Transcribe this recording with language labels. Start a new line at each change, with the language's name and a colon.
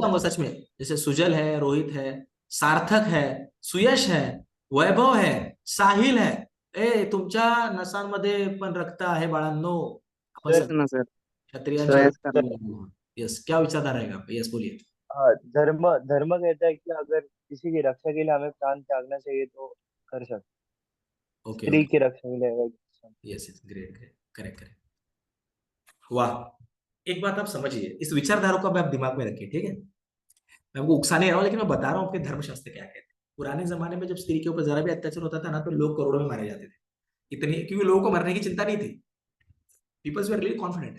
Hindi: चाहूंगा सच में. जैसे सुजल है, रोहित है, सार्थक है, सुयश है, वैभव है, साहिल है.
Marathi: ए, तुमच्या नसांमध्ये पण रक्त आहे बाळांनो. आपण तेच ना सर. क्षत्रियांच्या श्रेयस करणार.
Hindi: यस, क्या विचारधारा रहेगा? यस, बोलिए. हाँ, धर्म धर्म कहता है कि अगर किसी की रक्षा के लिए हमें प्राण त्यागना चाहिए तो कर सकते,
English: okay
Hindi: स्त्री
English: okay,
Hindi: की रक्षा के लिए अगर
English: Yes yes, great great, correct correct.
Hindi: वाह. एक बात आप समझिए, इस विचारधारा को अब आप दिमाग में रखिए, ठीक है? मैं आपको उकसा नहीं रहा हूं, लेकिन मैं बता रहा हूं आपके धर्मशास्त्र क्या कहते हैं. पुराने जमाने में जब स्त्री के ऊपर जरा भी अत्याचार होता था ना, तो लोग करोड़ों में मारे जाते थे. इतनी, क्योंकि लोगों को मरने की चिंता नहीं थी.
English: Peoples were really confident.